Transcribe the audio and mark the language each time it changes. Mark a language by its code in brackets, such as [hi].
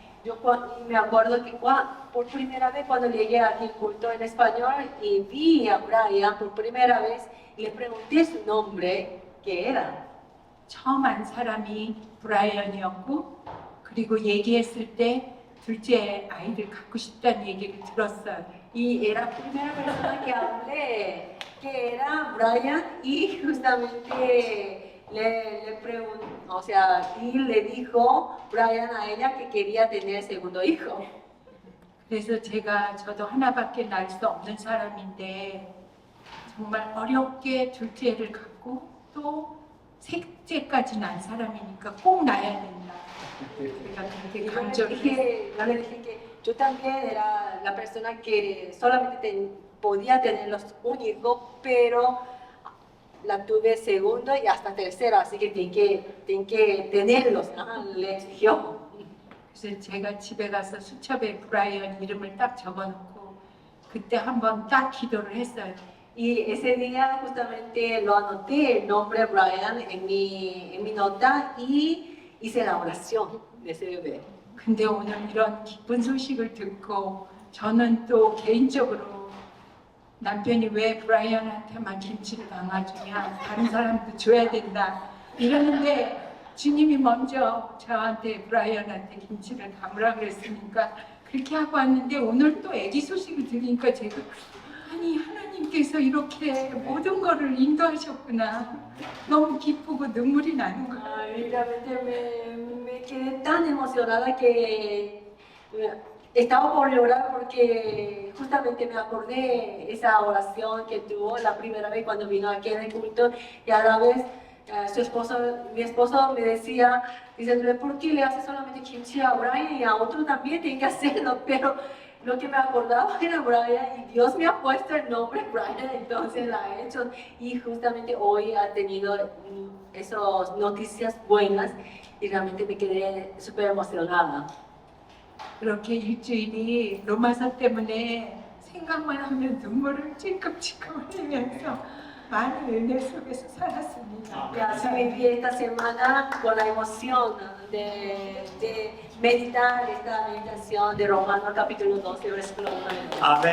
[es] Yo me acuerdo que por primera vez cuando llegué aquí al culto en español y vi a Brian por primera vez y le pregunté su nombre, ¿qué era? [ko] 처음 안 사람이 브라이언이었고 그리고 얘기했을 때 둘째 아이를 갖고 싶다는 얘기를 들었어요. [es] Y era la primera persona que hablé, que era Brian y justamente le preguntó, o sea, y le dijo Brian a ella que quería tener segundo hijo. [ko] 그래서 저도 하나밖에 낳을 수 없는 사람인데 정말 어렵게 둘째를 갖고 또 셋째까지 낳은 사람이니까 꼭 낳아야 된다. 제가 그렇게 [es] Y [ko] 강조를 했어요. [es] yo le dije que yo también era la persona que solamente podía tener un hijo, pero la tuve segundo y hasta tercero, así que tienen que tenerlos, ¿no? Le exigió. [ko] 그래서 제가 집에 가서 수첩에 브라이언 이름을 딱 적어놓고 그때 한번 딱 기도를 했어요. [es] Y ese día justamente lo anoté el nombre Brian en mi nota y hice la oración de ese bebé. [ko] 근데 오늘 이런 기쁜 소식을 듣고 저는 또 개인적으로 남편이 왜 브라이언한테만 김치를 담아주냐 다른 사람도 줘야 된다 이러는데 주님이 먼저 저한테 브라이언한테 김치를 담으라 그랬으니까 그렇게 하고 왔는데 오늘 또 아기 소식을 들으니까 제가 아니 하나님께서 이렇게 모든 거를 인도하셨구나 너무 기쁘고 눈물이 나는 거예요. [es] Ay, realmente me quedé tan emocionada que estaba por llorar porque justamente me acordé esa oración que tuvo la primera vez cuando vino aquí en el culto y a la vez mi esposo me decía, diciéndole, ¿por qué le hace solamente kimchi a Brian y a otro también tiene que hacerlo? Pero lo que me acordaba era Brian y Dios me ha puesto el nombre Brian, entonces la he hecho y justamente hoy ha tenido esas noticias buenas y realmente me quedé súper emocionada. [ko] 그렇게 일주일이 로마서 때문에 생각만 하면 눈물을 찔끔찔끔 흘리면서 많은 은혜 속에서 살았습니다. [es] Y así viví esta semana con la emoción de meditar esta meditación de Romanos capítulo 12, versículo 1 al 2.